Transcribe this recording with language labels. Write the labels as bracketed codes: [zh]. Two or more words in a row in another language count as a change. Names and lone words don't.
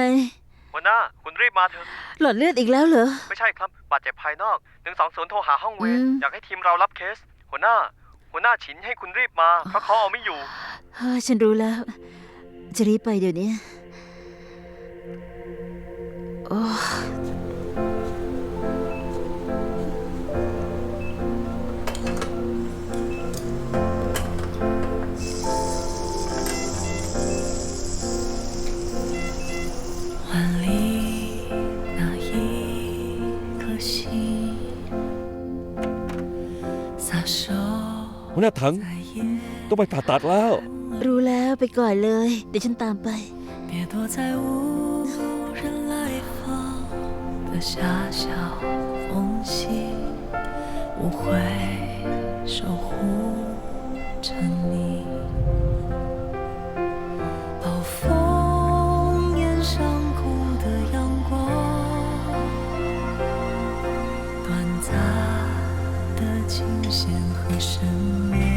[th] หัวหน้าคุณรีบมาเถอะ หลอดเลือดอีกแล้วเหรอ ไม่ใช่ครับบาดเจ็บภายนอก120โทรหาห้องเวร อืม อยากให้ทีมเรารับเคส หัวหน้าฉินให้คุณรีบมา เพราะเขาเอาไม่อยู่ ฉันรู้แล้ว จะรีบไปเดี๋ยวนี้โอ้ [zh] 万里那一颗心，撒手 [th] หัวหน้าถัง [zh] 在夜。 [th] ต้องไปผ่าตัดแล้ว รู้แล้วไปก่อนเลย เดี๋ยวฉันตามไป [zh] 别躲在无人来访的狭小缝隙，我会守护着你。暴风眼上空的阳光，短暂的惊险和神秘。